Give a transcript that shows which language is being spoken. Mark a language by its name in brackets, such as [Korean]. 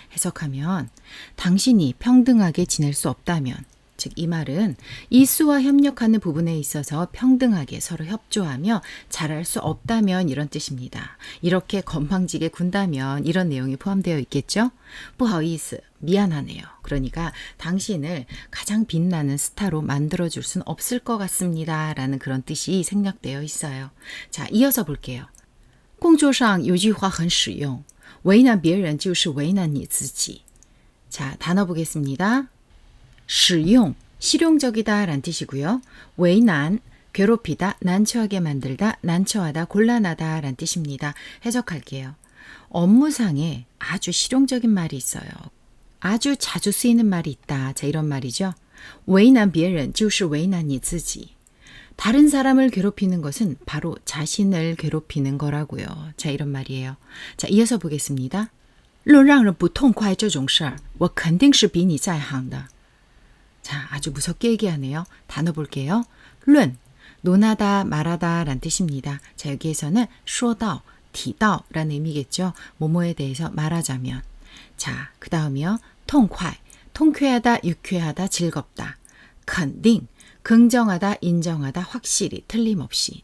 [Korean] 해석하면 당신이 평등하게 지낼 수 없다면 즉 이 말은 이수와 협력하는 부분에 있어서 평등하게 서로 협조하며 잘할 수 없다면 이런 뜻입니다. 이렇게 건방지게 군다면 이런 내용이 포함되어 있겠죠? [Chinese] 不好意思, [Korean] 미안하네요. 그러니까 당신을 가장 빛나는 스타로 만들어줄 수는 없을 것 같습니다. 라는 그런 뜻이 생략되어 있어요. 자, 이어서 볼게요. [Chinese] 工作上有句话很实用, 为难别人就是为难你自己. [Korean] 자, 단어 보겠습니다. 实用, 실용적이다 라는 뜻이고요. 为难, 괴롭히다, 난처하게 만들다, 난처하다, 곤란하다 라는 뜻입니다. 해석할게요. 업무상에 아주 실용적인 말이 있어요. 아주 자주 쓰이는 말이 있다. 자, 이런 말이죠. [Chinese] 为难别人就是为难你自己. [Korean] 다른 사람을 괴롭히는 것은 바로 자신을 괴롭히는 거라고요. 자, 이런 말이에요. 자, 이어서 보겠습니다. [Chinese] 论让人不痛快这种事儿我肯定是比你在行的. [Korean] 자, 아주 무섭게 얘기하네요. 단어 볼게요. 论, 논하다, 말하다 라는 뜻입니다. 자, 여기에서는 说到, 提到라는 의미겠죠. 뭐뭐에 대해서 말하자면. 자, 그 다음이요. 痛快, 통쾌하다, 유쾌하다, 즐겁다. 肯定, 긍정하다, 인정하다, 확실히, 틀림없이.